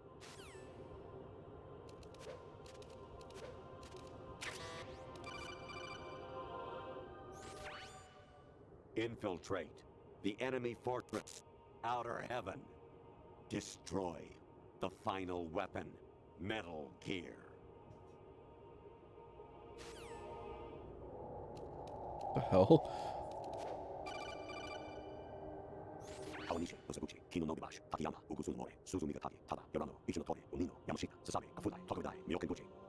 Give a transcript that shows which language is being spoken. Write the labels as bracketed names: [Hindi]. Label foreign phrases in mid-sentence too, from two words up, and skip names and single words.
[English] Infiltrate the enemy fortress, Outer Heaven. Destroy the final weapon, Metal Gear. The hell? Kawanishi, Osabuchi, Kino no Gibashi, Takayama, Ugusu no More, Suzumi Gatake, Tada, Yorano, Ichino Tore, Unino, Yamashita, Sasabe, Kafudai, Tokudai, Myokenguchi.